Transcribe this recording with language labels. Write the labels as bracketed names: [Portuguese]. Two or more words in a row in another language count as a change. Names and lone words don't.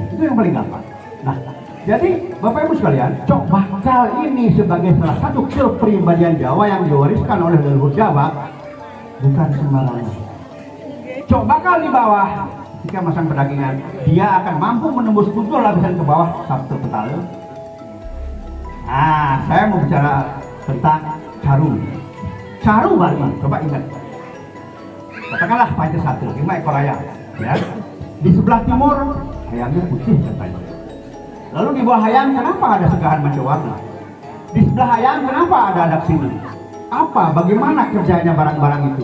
[Indonesian] Itu yang paling gampang. Nah, jadi Bapak Ibu sekalian, cok bakal ini sebagai salah satu kepribadian Jawa yang diwariskan oleh leluhur Jawa, bukan sembarangan. Cok bakal di bawah, ketika masang pedagingan, dia akan mampu menembus 7 lapisan ke bawah Sabtu petala. Nah, saya mau bicara tentang caru. Caru Bali, coba ingat. Katakanlah panca 1, 5 ekor ayam. Ya. Di sebelah timur, ayamnya putih katanya. Lalu di bawah ayam, kenapa ada segahan macam warna? Di sebelah ayam, kenapa ada daksina? Apa, bagaimana kerjanya barang-barang itu?